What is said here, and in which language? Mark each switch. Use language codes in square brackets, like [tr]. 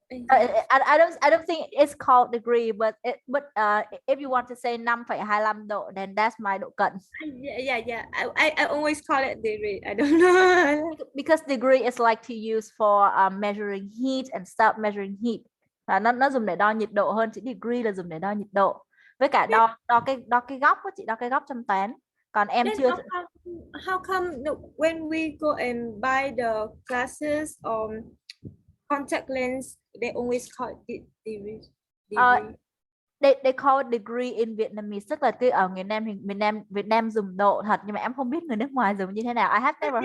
[en] I don't think it's called degree, but if you want to say 5.25 độ, then that's my độ cận. Yeah. I always call it degree. I don't know. Because degree is like to use for measuring heat and stuff, measuring heat. [vi] Nó dùng để đo nhiệt độ hơn, chữ degree là dùng để đo nhiệt độ. Với cả đo cái góc á chị, đo cái góc trong toán. Còn em [en] Then [vi] chưa [en] how come when we go and buy the glasses or contact lens, they always call it degree. they call it degree in Vietnamese, [vi] tức là cái ở Việt Nam dùng độ thật, nhưng mà em không biết người nước ngoài dùng như thế nào. [en] I have never